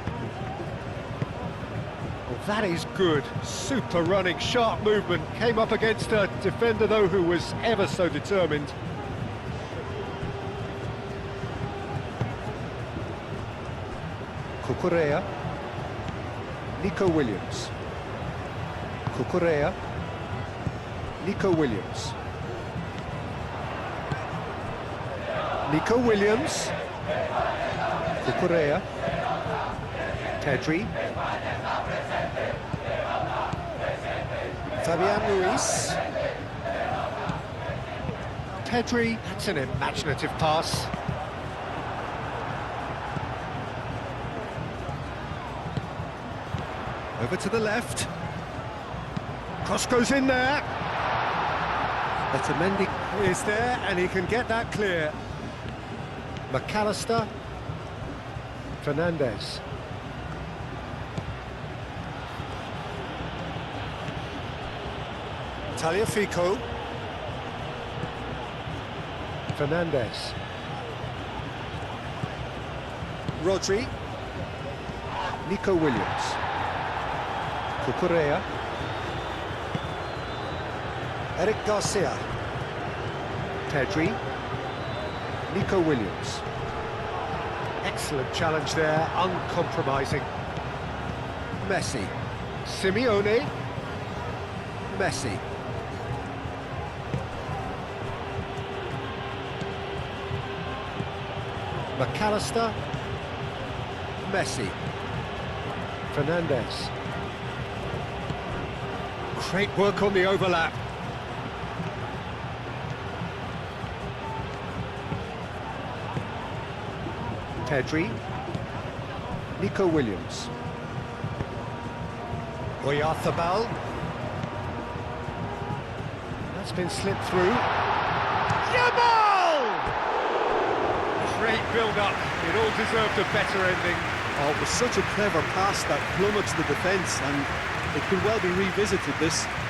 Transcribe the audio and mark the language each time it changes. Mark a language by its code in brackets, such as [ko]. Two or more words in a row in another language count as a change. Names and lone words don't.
[en] That is good. Super running, sharp movement. Came up against a defender, though, who was ever so determined. Cucurella. Nico Williams. Cucurella. Nico Williams. Nico Williams. Cucurella. Pedri. Fabian Ruiz. Pedri, that's an imaginative pass. Over to the left. Cross goes in there. Otamendi is there, and he can get that clear. McAllister. Fernandez. Tagliafico. Fernandez. Rodri. Nico Williams. Cucurella. Eric Garcia. Pedri. Nico Williams. Excellent challenge there, uncompromising. Messi. Simeone. Messi. McAllister. Messi. Fernandez. Great work on the overlap. Pedri. Nico Williams. Oyarzabal. That's been slipped through. Yamal! Great build-up. It all deserved a better ending. Oh, it was such a clever pass that plummets the defence, and it could well be revisited, this.